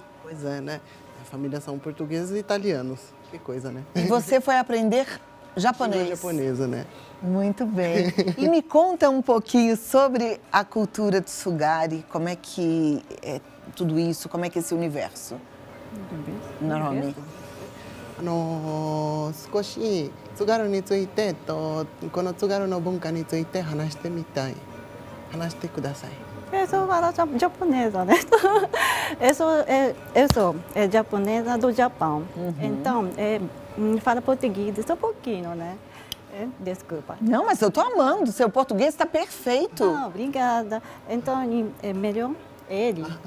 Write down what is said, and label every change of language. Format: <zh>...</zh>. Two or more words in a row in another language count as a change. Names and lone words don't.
<pt>Pois é, né? A família são portugueses e italianos. Que coisa, né? E você foi aprender japonês. Língua japonesa, né? Muito bem. E me conta um pouquinho sobre a cultura de Tsugari, como é que é tudo isso, como é que é esse universo? Naomi.</pt> <ja>少し津軽についてこの津軽の文化について話してみたい。話してください。</ja> <pt>Eu sou japonesa, né? Eu sou japonesa do Japão. Então, falo português só um pouquinho, né? Desculpa. Não, mas eu tô amando. Seu português está perfeito. Ah, obrigada. Então, é melhor ele.</pt>